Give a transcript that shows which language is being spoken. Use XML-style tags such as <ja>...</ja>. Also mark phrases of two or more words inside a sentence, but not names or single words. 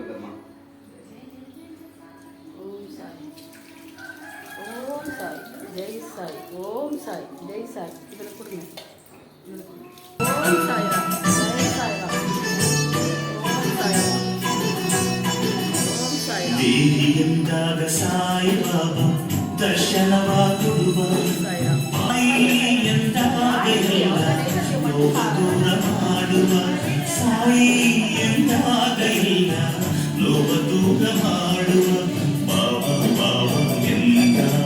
<ta>ஜெய் சாய் ஓம் சாய் ஜெய் சாய் இதில் கொடுங்க ஓம் சாய்ராம் ஜெய் சாய்ராம் ஓம் சாய்ராம் ஓம் சாய்ராம்</ta> <kn>ದೇವಿ ಎಂದಾಗ ಸಾಯಿ ಬಾಬಾ ದರ್ಶನವಾ ಕೊಡುವ ಸಾಯಿ ಎಂದಾಗ ಎಲ್ಲ ಲೋಕ ದೂರ ಮಾಡುವ ಸಾಯಿ ಎಂದಾಗ ಎಲ್ಲ ಲೋಕ ದೂರ ಮಾಡುವ ಬಾಬಾ ಬಾಬಾ ಎಂದ</kn>